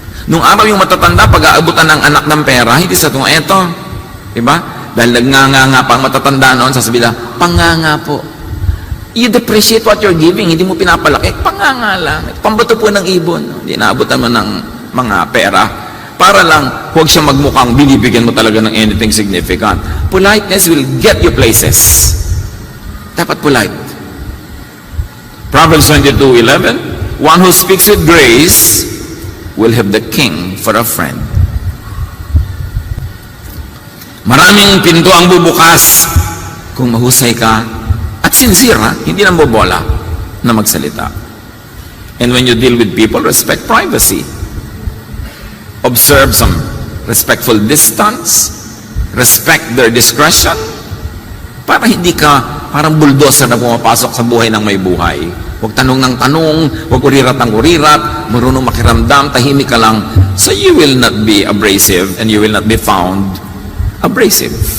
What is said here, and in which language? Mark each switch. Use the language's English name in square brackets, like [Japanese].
[Filipino] Nung araw yung matatanda, pag-aabutan ng anak ng pera, hindi sa itong, eto, diba? Dahil nagnganga pa ang matatanda noon, sasabihin, panganga po. [English] You depreciate what you're giving, [Filipino] hindi mo pinapalaki, panganga lang. Pambato po ng ibon, hindi naabutan mo ng mga pera. Para lang, huwag siya magmukhang binibigyan mo talaga ng [English] anything significant. Politeness will get you places. [Filipino] Dapat polite. [English] Proverbs 22:11, one who speaks with grace will have the king for a friend. [Filipino] Maraming pinto ang bubukas kung mahusay ka at sincere, hindi nang bobola na magsalita. [English] And when you deal with people, respect privacy. Observe some respectful distance, respect their discretion, [Filipino] para hindi ka parang bulldozer na pumapasok sa buhay ng may buhay. Huwag tanong ng tanong, huwag urirat ng urirat, marunong makiramdam, tahimik ka lang, [English] so you will not be abrasive and you will not be found abrasive.